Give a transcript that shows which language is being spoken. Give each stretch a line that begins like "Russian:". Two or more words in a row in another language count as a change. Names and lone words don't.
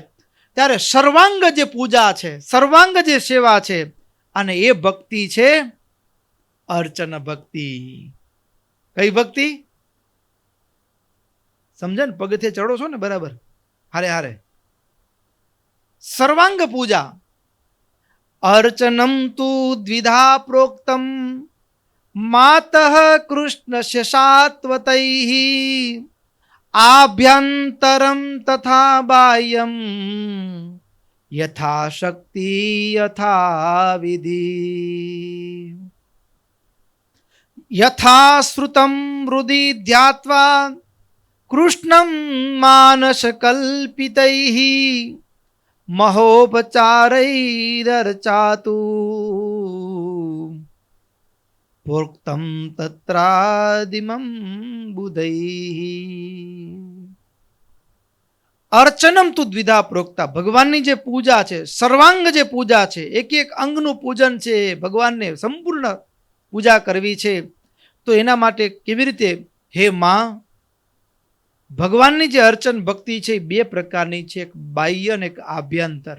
Gujarati: ત્યારે સર્વાંગ જે પૂજા છે, સર્વાંગ જે સેવા છે, અને એ ભક્તિ છે અર્ચન ભક્તિ. કઈ ભક્તિ? સમજે ને? પગથિયે ચડો છો ને બરાબર, હારે હારે. સર્વાંગ પૂજા.
Sanskrit: अर्चनं तु द्विधा प्रोक्तं मातः कृष्णस्य सात्वतैः आभ्यन्तरं तथा बाह्यं यथा शक्ति यथा विधि यथा श्रुतं हृदि ध्यात्वा कृष्णं मानसकल्पितैः महोपचारैरर्चातु प्रोक्तं तत्रादिमं बुधैः. अर्चनम तु द्विधा प्रोक्ता,
Gujarati: ભગવાનની જે પૂજા છે, સર્વાંગ જે પૂજા છે, એક એક અંગનું પૂજન છે, ભગવાનને સંપૂર્ણ પૂજા કરવી છે. તો એના માટે કેવી રીતે? હે માં, ભગવાનની જે અર્ચન ભક્તિ છે એ બે પ્રકારની છે, એક બાહ્ય અને એક આભ્યંતર.